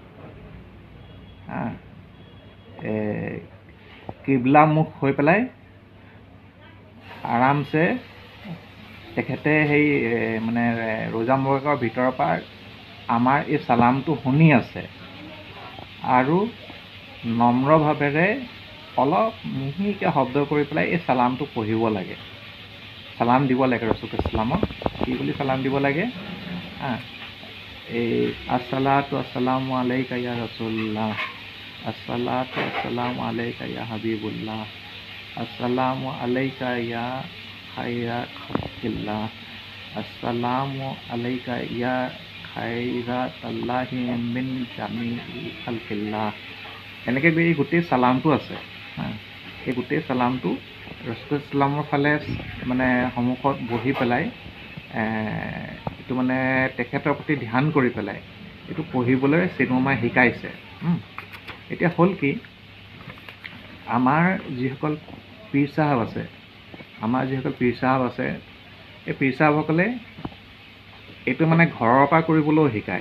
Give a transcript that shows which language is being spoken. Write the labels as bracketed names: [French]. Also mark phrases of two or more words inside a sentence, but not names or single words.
[Assamese] কিবলামুখ হৈ পেলাই আৰামছে তেখেতে সেই মানে ৰোজা মুবাৰকৰ ভিতৰৰ পৰা আমাৰ এই চালামটো শুনি আছে আৰু নম্ৰভাৱেৰে অলপ মিহিকৈ শব্দ কৰি পেলাই এই চালামটো পঢ়িব লাগে, চালাম দিব লাগে ৰচুল ইছলামক। কি বুলি চালাম দিব লাগে? [Arabic] الصلاة والسلام عليك يا رسول الله، الصلاة والسلام عليك يا حبيب الله، السلام عليك يا خير خلق الله، السلام عليك يا خيرة الله من جميع خلق الله. [Assamese] এনেকৈ এই গোটেই চালামটো আছে। এই গোটেই চালামটো ৰচুল ইছলামৰ ফালে মানে সন্মুখত বহি পেলাই এইটো মানে তেখেতৰ প্ৰতি ধ্যান কৰি পেলাই এইটো পঢ়িবলৈ চেইন মোমাই শিকাইছে। এতিয়া হ'ল কি আমাৰ যিসকল পীৰ চাহাব আছে, এই পীৰ চাহাবসকলে এইটো মানে ঘৰৰ পৰা কৰিবলৈও শিকায়।